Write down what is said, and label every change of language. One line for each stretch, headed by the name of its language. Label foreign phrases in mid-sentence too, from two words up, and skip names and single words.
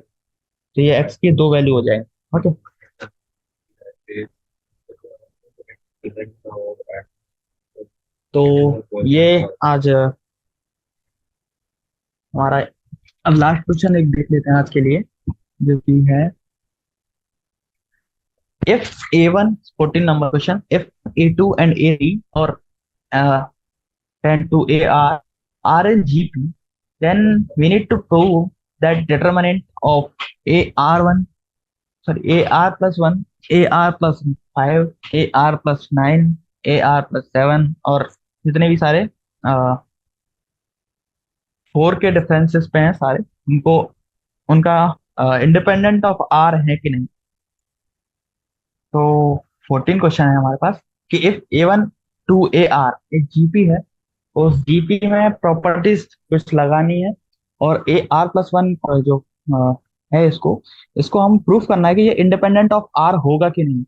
Hindi: तो ये x की दो वैल्यू हो जाएंगी। ओके, तो ये आज हमारा अब
English: last question
Hindi: एक देख लेते हैं आज के लिए, जो कि है
English: if a1 14 number question, if a2 and a3 or 10 to ar are in gp, then we need to prove that determinant of ar1, sorry, ar plus 1, ar plus 5, ar plus 9, ar plus 7
Hindi: और जितने भी सारे 4 के डिफरेंसेस पे हैं सारे, उनको उनका इंडिपेंडेंट ऑफ आर है कि नहीं। तो 14 क्वेश्चन है हमारे पास कि इफ A1 टू AR एक जीपी है, तो उस जीपी में प्रॉपर्टीज कुछ लगानी है, और AR+1 जो है, इसको इसको हम प्रूफ करना है कि ये
English: independent of r
Hindi: होगा कि नहीं।